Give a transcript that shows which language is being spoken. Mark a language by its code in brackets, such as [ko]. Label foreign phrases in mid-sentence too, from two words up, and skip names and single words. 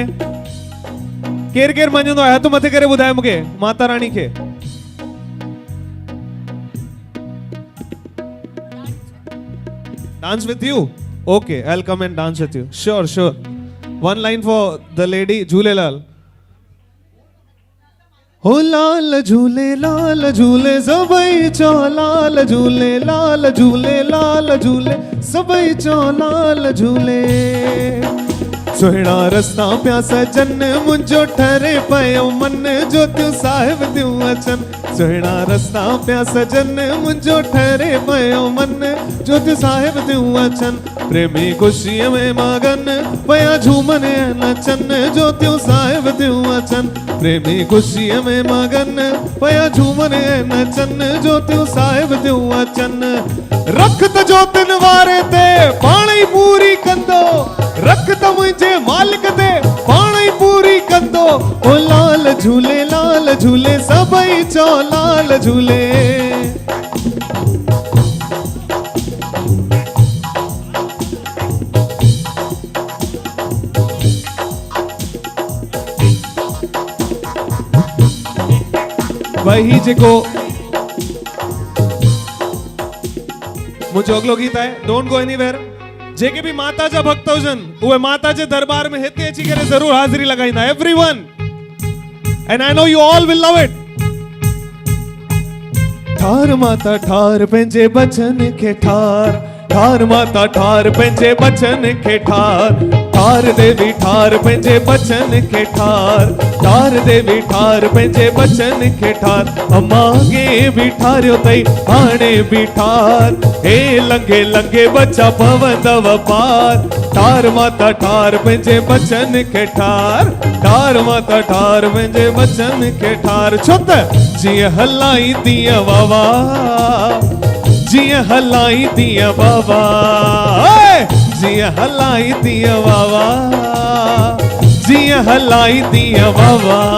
[sd] केर केर मञंदो आहे? हथ मथे करे ॿुधाए मूंखे माता रानी खे। [en] Dance with you? Okay, I'll come and dance with you. Sure, sure. One line for the lady, Jhulelal. [sd] हो लाल झूले सबई चो लाल झूले सबई चो लाल झूले सुहिणा रस्ता पिया सजन मुंहिंजो ठरे पयो मन जो तूं साहिब थियूं अचन सुहिणा रस्ता पिया सजन मुंहिंजो ठरे पयो मन जो तूं साहिब थियूं अचन प्रेमी ख़ुशीअ में मगन पया झूमन ऐं नचन जो तूं साहिब थियूं अचन प्रेमी ख़ुशीअ में मगन पया झूमन ऐं नचन जो तूं साहिब थियूं अचन रख त जोतिन वारे ते पाण ई पूरी कंदो रख त मुंहिंजे मालिक ते पाण ई पूरी कंदो ओ लाल झूले सभई चो लाल झूले वही जेको मुझे अगलो गीत है [en] don't go anywhere [sd] जेके भी माता जा भक्त हुजन उहे माता जे दरबार में हिते अची करे जरूर हाजिरी लगाईंदा [en] everyone and I know you all will love it [sd] ठार माता ठार पंहिंजे बचन खे ठार माता ठार पंहिंजे बचन खे ठार देवी ठार पंहिंजे बचन खे ठार देवी ठार पंहिंजे बचन खे ठार अमागे बि ठारियो तई हाणे बि ठार हे लंघे लंघे बचा पवंदव पार ठार माता ठार पंहिंजे बचन खे ठार माता ठार पंहिंजे बचन खे ठार छो त जीअं हलाई तीअं वावा जिया हलाई दिया बाबा जिया हलाई दिया बाबा जिया हलाई दिया बाबा